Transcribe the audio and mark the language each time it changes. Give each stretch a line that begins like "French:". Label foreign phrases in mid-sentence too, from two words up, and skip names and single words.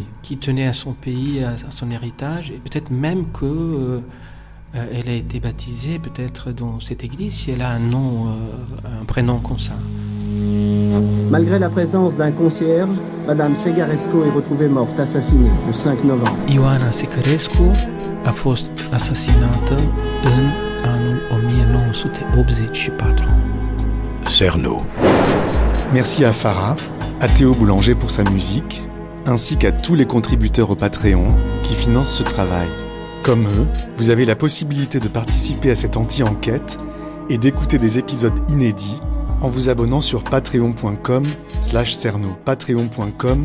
French: Qui tenait à son pays, à son héritage. Et peut-être même que elle a été baptisée peut-être dans cette église si elle a un nom, un prénom comme ça. Malgré la présence d'un concierge, Madame Secaresco est retrouvée morte, assassinée, le 5 novembre.
Romanian: Ioana Secaresco a fost asasinată în anul 1984.
French: Cerno. Merci à Farah, à Théo Boulanger pour sa musique, ainsi qu'à tous les contributeurs au Patreon qui financent ce travail. Comme eux, vous avez la possibilité de participer à cette anti-enquête et d'écouter des épisodes inédits en vous abonnant sur patreon.com/cerno, patreon.com/cerno.